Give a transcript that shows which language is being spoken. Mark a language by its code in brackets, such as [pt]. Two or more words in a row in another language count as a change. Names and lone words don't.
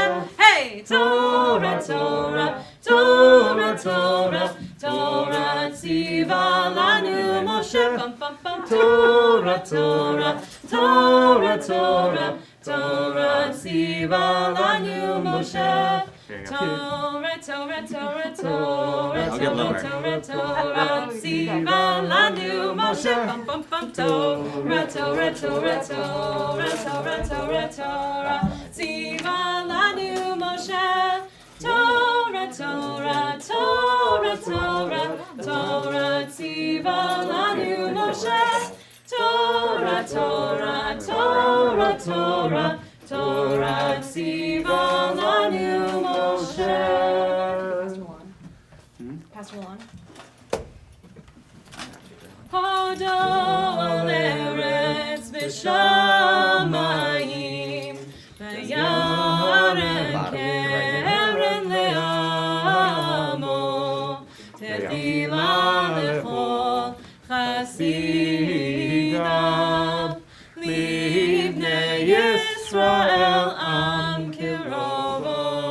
[he] היי, תורה, תורה, תורה, תורה, תורה, צוה לנו משה, בום בום בום bum. תורה, תורה, תורה, תורה. תורה, צוה לנו משה. תורה, תורה, תורה, תורה, [en] I'll get lower. [he] תורה, תורה, צוה לנו משה. Bum bum bum. תורה, תורה, תורה, תורה, תורה, תורה, תורה, צוה לנו משה. תורה, תורה, תורה, תורה, תורה, צוה לנו משה. תורה, תורה, תורה, תורה, תורה, צוה לנו משה. [en] Pastor Lon. [he] הודו על ארץ בשמים, וירן קרן לעמו, תפלה לכל חסידיו, לבני ישראל עם קרובו.